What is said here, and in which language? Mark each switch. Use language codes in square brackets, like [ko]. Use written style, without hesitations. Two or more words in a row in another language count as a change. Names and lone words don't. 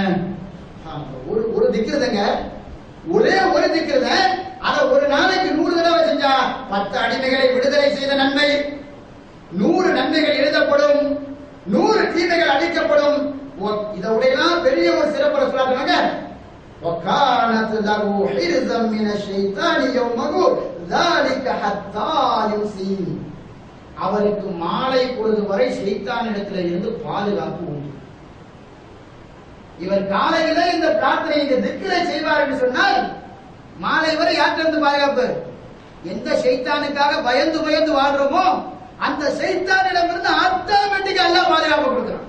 [ta] ஒரு திக்ருங்க, ஒரே ஒரு திக்ருங்க, அத ஒரு நாளைக்கு 100 தடவை செஞ்சா 10 அடிமைகளை விடுதலை செய்த நன்மை, 100 நன்மைகள் எழுதப்படும், 100 தீமைகள் அளிக்கப்படும். இதோடையெல்லாம் பெரிய ஒரு சிறப்பு சொல்றாங்க. [ar] وَكَانَتْ لَهُ حِرْزًا مِنَ الشَّيْطَانِ يَوْمَهُ ذَلِكَ حَتَّى يُمْسِي, [ta] அவருக்கு மாலை பொழுது வரை ஷைத்தானிடத்தில் இருந்து பாதுகாப்பு உண்டு. இவர் காலையில இந்த பிரார்த்தனை இந்த திக்ரை செய்வார் என்று சொன்னால் மாலை வரை யார்கிட்ட பாதுகாப்பு? எந்த ஷைத்தானுக்காக பயந்து பயந்து வாழ்றோமோ அந்த ஷைத்தானிடமிருந்து ஆட்டோமேட்டிக்கா அல்லாஹ் பாதுகாப்பு கொடுக்கிறான்.